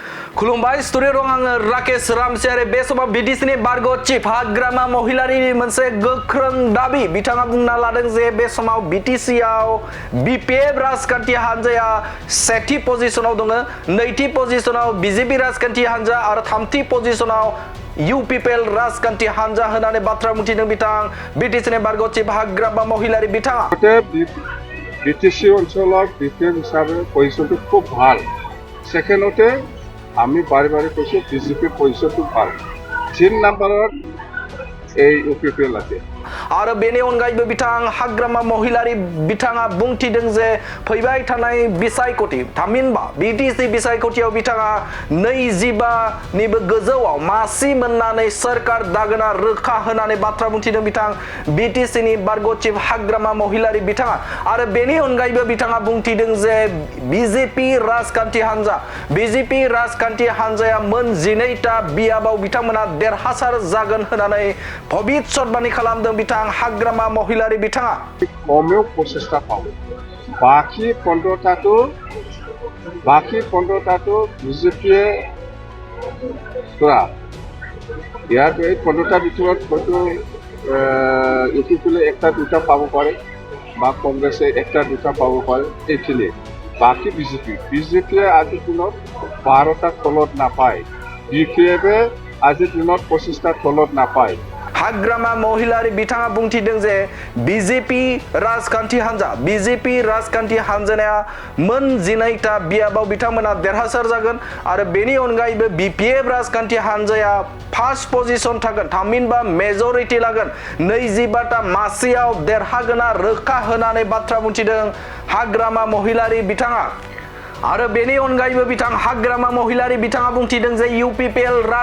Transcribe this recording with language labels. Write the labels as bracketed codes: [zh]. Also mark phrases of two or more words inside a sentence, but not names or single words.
[brx] खुलुमबाय स्टुडिअ आङो राकेश रामसियारि बे समाव बिटिसिनि बारग' चिफ हाग्रामा महिलारिनि मोनसे गोख्रों दाबि बिथाङा बुंना लादों जे बे समाव बिटिसिआव बिपिएफ राजखान्थि हान्जाया सेथि पजिशनाव दङ नैथि पजिशनाव बिजेपि राजखान्थि हान्जा आरो थामथि पजिशनाव इउपिपिएल राजखान्थि हान्जा होनानै बाथ्रा बुंथिदों बिथां बिटिसिनि बारग' चिफ हाग्रामा महिलारि बिथाङा [as] বিটিসি অঞ্চলত বিপিএফ হিসাবে পজিশনটো খুব ভাল সেকেন্ডতে আমি বাৰে বাৰে কৈছোঁ বিজেপিৰ পজিশনটো ভাল 3 নম্বৰত এই ইউপিপিএল আছে [brx] आरो बेनि अनगायैबो बिथां हाग्रामा महिलारि बिथाङा बुंथिदों जे फैबाय थानाय बिसायख'थि थामहिनबा बिटिसि बिसायख'थियाव बिथाङा 25 निबो गोजौआव मासि मोननानै सरकार दागोना रोखा होनानै बाथ्रा बुंथिदों बिथां बिटिसिनि बारग' चिफ हाग्रामा महिलारि बिथाङा आरो बेनि अनगायैबो बिथाङा बुंथिदों जे बिजेपि राजखान्थि हान्जाया मोन 12टा बियाबाव बिथांमोना देरहासार जागोन होननानै भबिष्यतबाणी खालामदों बिथां हाग्रामा महिलारि बिथाङा [as] कमेও 25টা পাব বাকি 15টাটো বিজেপিয়ে পুরা ইয়াৰ এই 15টা ভিতৰত হয়তো ইউপিপিএলে একটা দুটা পাব পাৰে বা কংগ্ৰেছে একটা দুটা পাব পাৰে এইখিনি বাকি বিজেপিয়ে আজিৰ দিনত 12টা তলত নাপায় বিপিএফে আজিৰ দিনত 25টা তলত নাপায় [brx] हाग्रामा महिलारि बिथाङा बुंथिदों जे बिजेपि राजखान्थि हान्जाया मोन 12टा बियाबाव बिथांमोना देरहासार जागोन आरो बेनि अनगायैबो बिपिएफ राजखान्थि हान्जाया [en] first position [brx] थागोन थामहिनबा मेजरिटी लागोन 25टा मासियाव देरहागोना रोखा होनानै बाथ्रा बुंथिदों हाग्रामा महिलारि बिथाङा आरो बेनि अनगायैबो बिथां हाग्रामा महिलारि बिथाङा बुंथिदों जे इउपिपिएल